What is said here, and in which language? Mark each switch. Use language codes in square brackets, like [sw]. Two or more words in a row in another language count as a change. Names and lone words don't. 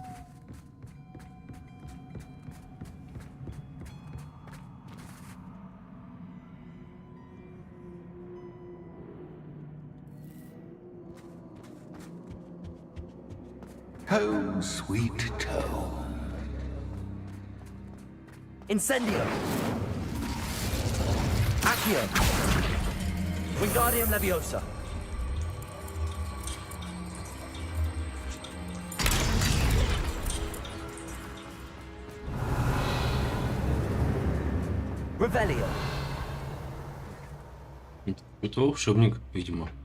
[en] Home, sweet home. [ru] Incendio. Accio. Wingardium Leviosa. Revelio. Это волшебник, видимо.